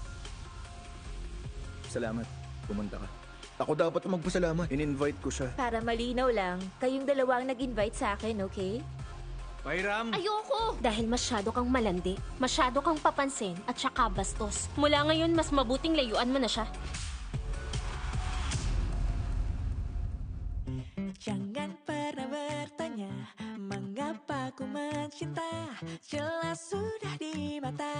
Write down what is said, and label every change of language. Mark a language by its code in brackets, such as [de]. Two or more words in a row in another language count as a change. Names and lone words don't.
[tl] Salamat. Pumunta ka. Ako dapat ang magpasalamat. In-invite ko siya. Para malinaw lang, kayong dalawa ang nag-invite sa akin, okay? Pairam! Ayoko! Dahil masyado kang malandi, masyado kang papansin, at saka bastos. Mula ngayon, mas mabuting layuan mo na siya. [id] Jangan pernah bertanya mengapa ku mencinta, jelas sudah di mata.